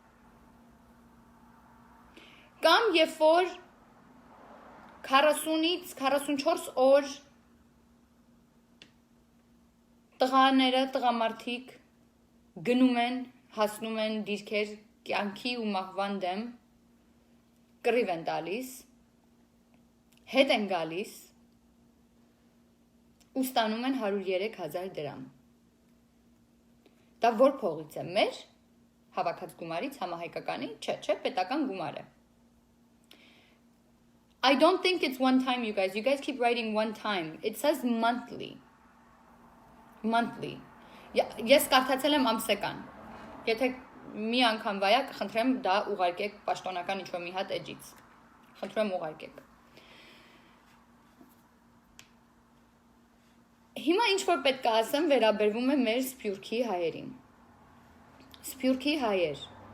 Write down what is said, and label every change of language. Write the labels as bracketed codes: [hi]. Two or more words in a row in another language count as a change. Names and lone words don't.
[hy] կամ երբ որ 40-ից 44 օր տղաները, տղամարդիկ գնում են, հասնում են դիրքեր կյանքի ու մահվան դեմ, կռիվ են տալիս, հետ են գալիս ու ստանում են 103,000 դրամ։ Դա որ փողից է, մեր հավաքած գումարից, համահայկականի, չէ, պետական գումար է։ [en] I don't think it's one time, you guys keep writing one time, it says monthly, [hy] ես կարդացել եմ ամսեկան, եթե մի անգամ վայա, խնդրեմ դա ուղարկեք պաշտոնական ինչ-որ մի հատ էջից, խնդրեմ ուղարկեք։ Հիմա ինչ-որ պետք է ասեմ վերաբերվում է մեր Սփյուռքի հայերին, Սփյուռքի հայեր,